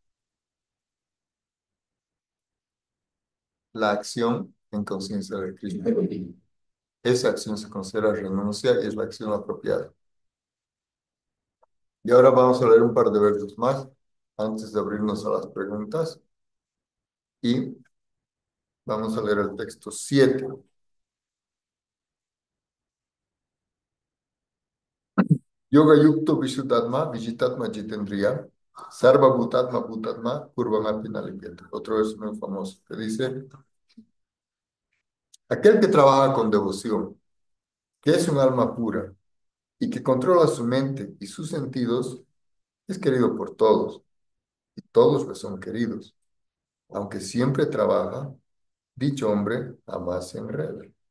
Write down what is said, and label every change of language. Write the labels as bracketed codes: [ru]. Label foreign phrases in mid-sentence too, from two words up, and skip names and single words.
[es] La acción en conciencia de Krishna. Esa acción se considera renuncia y es la acción apropiada. Y ahora vamos a leer un par de versos más antes de abrirnos a las preguntas y vamos a leer el texto 7. [sa] योग युक्तो विशुद्धात्मा विशितात्मा जितेन्द्रिय सर्व भूतात्मा भूतात्मा पुर्वमपि नलिप्यते. [es] Otro verso muy famoso que dice, aquel que trabaja con devoción, que es un alma pura y que controla su mente y sus sentidos, es querido por todos y todos le son queridos. Aunque siempre trabaja, dicho hombre jamás se enreda.